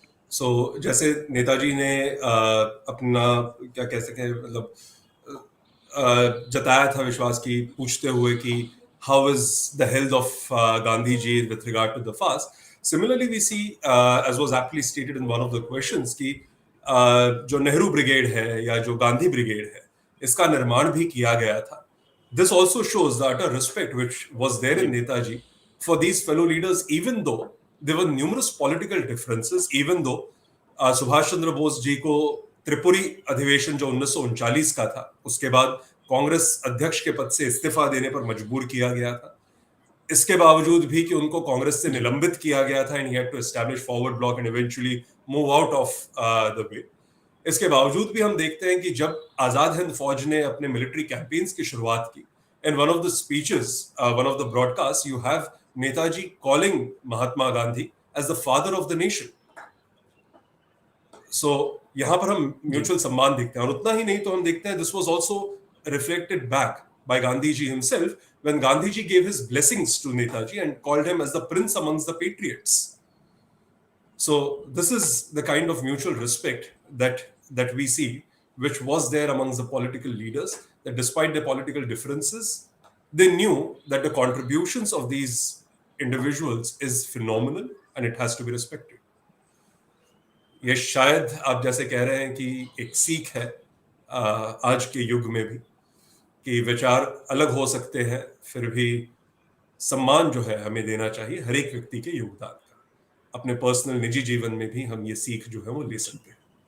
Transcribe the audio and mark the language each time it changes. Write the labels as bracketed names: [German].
[Hindi] सो जैसे नेताजी ने अपना क्या कह सके, मतलब जताया था विश्वास की, पूछते हुए कि [English] How is the health of Gandhi ji with regard to the fast. Similarly, we see, as was aptly stated in one of the questions, कि [Hindi] जो नेहरू ब्रिगेड है या जो गांधी ब्रिगेड है, इसका निर्माण भी किया गया था. [English] This also shows the utter respect which was there in Netaji for these fellow leaders, even though [Hindi] there were numerous political differences, even though Subhash Chandra Bose ji को त्रिपुरी अधिवेशन जो 1939 का था, उसके बाद कांग्रेस अध्यक्ष के पद से इस्तीफा देने पर मजबूर किया गया था. इसके बावजूद भी कि उनको कांग्रेस से निलंबित किया गया था, [English] And he had to establish forward block and eventually move out of the way. [Hindi] इसके बावजूद भी हम देखते हैं कि जब आजाद हिंद फौज ने अपने मिलिट्री कैंपेन्स की शुरुआत की, [English] In one of the speeches, one of the broadcast, you have Netaji calling Mahatma Gandhi as the father of the nation. [Hindi] सो यहां पर हम म्यूचुअल सम्मान देखते हैं. और उतना ही नहीं तो हम देखते हैं [English] This was also reflected back by Gandhi ji himself when Gandhi ji gave his blessings to Netaji and called him as the prince amongst the patriots. So this is the kind of mutual respect that we see, which was there amongst the political leaders, that despite their political differences, they knew that the contributions of these individuals is phenomenal and it has to be respected. [Hindi] ये शायद आप जैसे कह रहे हैं कि एक सीख है आज के युग में भी, कि विचार अलग हो सकते हैं, फिर भी सम्मान जो है हमें देना चाहिए हर एक व्यक्ति के योगदान का. अपने पर्सनल निजी जीवन में भी हम ये सीख जो है वो ले सकते हैं.